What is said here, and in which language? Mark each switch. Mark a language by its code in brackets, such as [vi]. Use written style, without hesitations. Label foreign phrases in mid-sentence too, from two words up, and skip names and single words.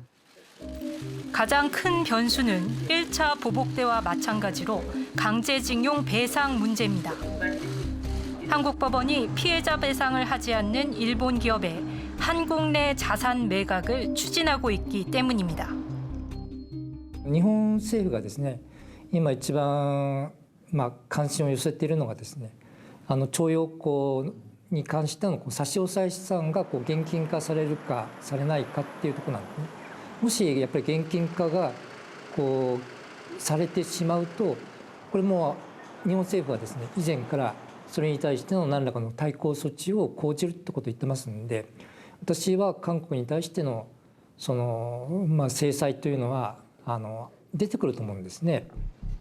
[ko] 가장 큰 변수는 1차 보복 때와 마찬가지로 강제징용 배상 문제입니다. 한국 법원이 피해자 배상을 하지 않는 일본 기업에 한국 내 자산 매각을 추진하고 있기 때문입니다. [ja] 日本政府がですね、今一番関心を寄せているのがですね、徴用工に関しての差し押さえ資産が現金化されるかされないかっていうところなんですね。もしやっぱり現金化がされてしまうと、これも日本政府はですね、以前からそれに対しての何らかの対抗措置を講じるってことを言ってますので、私は韓国に対しての制裁というのは出てくると思うんですね。